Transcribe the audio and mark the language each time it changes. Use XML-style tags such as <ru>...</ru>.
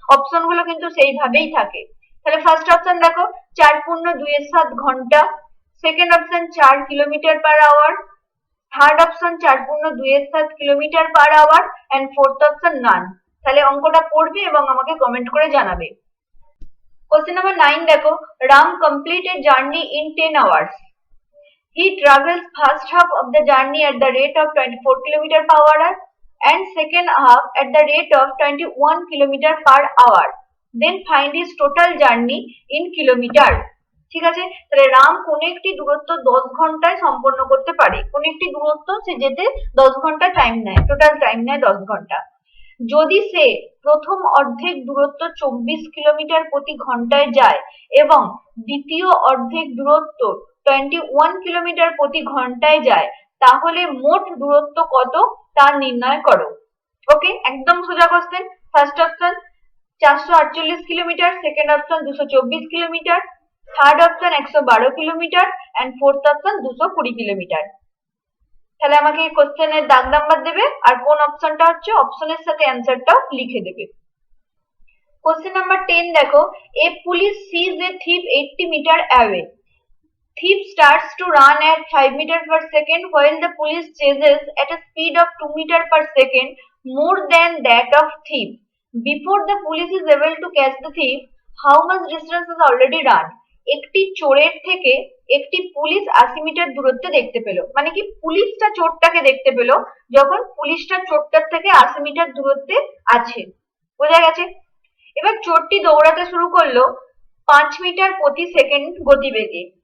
<bn>Option গুলো কিন্তু সেইভাবেই থাকে। তাহলে ফার্স্ট অপশন দেখো 4.27 ঘন্টা, second option 4 kilometre per hour, third option 4.27 kilometre per hour and fourth option নান। তাহলে অঙ্কটা পড়বে এবং আমাকে কমেন্ট করে জানাবে। কোশ্চেন নাম্বার 9 দেখো,</bn> <en>Ram complete a journey in 10 hours. He travels first half of the journey at the rate of 24 km/h and second half at the rate of 21 km/h. Then find his total journey in kilometer.</en> <bn>ঠিক আছে, তাহলে রাম কোন একটি দূরত্ব 10 ঘন্টায় সম্পন্ন করতে পারে। কোন একটি দূরত্ব সে যেতে 10 ঘন্টা টাইম নেয়, টোটাল টাইম নেয় 10 ঘন্টা। যদি সে প্রথম অর্ধেক দূরত্ব 24 কিলোমিটার প্রতি ঘন্টায় যায় এবং দ্বিতীয় অর্ধেক দূরত্ব 21 কিলোমিটার প্রতি ঘন্টায় যায়, তাহলে মোট দূরত্ব কত তা নির্ণয় করো। ওকে, একদম সোজা question. First option 448 kilometre, second option 224 kilometre, third option 112 kilometre and fourth option 220 kilometre. তাহলে আমাকে কোশ্চেনের দাগ নাম্বার দেবে আর কোন অপশনটা হচ্ছে অপশনের সাথে অ্যান্সারটাও লিখে দেবে।</bn> <en>question number 10</en> <bn>দেখো,</bn> <en>A police sees a thief 80 meter away. Thief starts to run at 5 meters per second while the police chases at a speed of 2 meters per second more than that of thief. Before the police is able to catch the thief, how much distance is already run?</en> <bn>একটি চোরের থেকে একটি police 80 metre দূরত্বে দেখতে পেল। মানে কি, পুলিশটা চোরটাকে দেখতে পেল যখন পুলিশটা চোরটার থেকে 80 মিটার দূরত্বে আছে। বোঝা গেছে? এবার চোরটি দৌড়াতে শুরু করলো 5 মিটার প্রতি সেকেন্ড গতিবেগে।</bn>